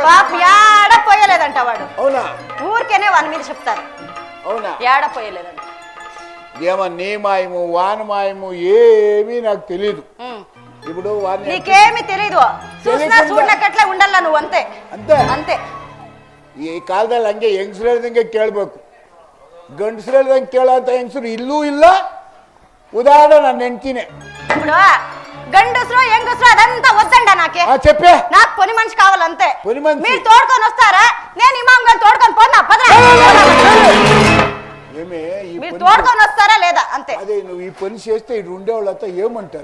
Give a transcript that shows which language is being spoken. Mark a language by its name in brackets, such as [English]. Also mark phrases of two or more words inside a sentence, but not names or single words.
[Telugu] ఏడ పోయలేదంట వాడు. అవునా? ఊరికేనే వాని మీద చెప్తారు. అవునా? ఏడ పోయలేదంట. ఏమో నీ మాయము వాని మాయము ఏమీ నాకు తెలియదు. ఇప్పుడు నీకేమి తెలీదు. చూసినా చూడనక్కట్లೇ ఉండాల నువ్వు అంతే అంతే అంతే. [Kannada] ಈ ಕಾಲದಲ್ಲಿ ಹಂಗೆ ಹೆಂಗಸರು ಹೇಳ್ದಂಗೆ ಕೇಳಬೇಕು. ಗಂಡಸರು ಹೇಳ್ದಂಗೆ ಕೇಳೋಂಥ ಹೆಂಗಸರು ಇಲ್ಲೂ ಇಲ್ಲ. ಉದಾಹರಣೆ ನನ್ನ ಹೆಂಡ್ತಿನೇ. [Telugu] ఇప్పుడు గండసరు ఎంగసరు అదంతా వద్దండా నాకే. చెప్పే నాకు పని మనిషి కావాలంతే. పని మనిషి మీరు తోడుకొని వస్తారా? నేను ఇమాం గారిని తోడుకొని పోనా? పదరా. మీరు తోడుకొని వస్తారా లేదా అంతే. అదే నువ్వు ఈ పని చేస్తే ఇటు ఉండేవాళ్ళంతా ఏమంటారు?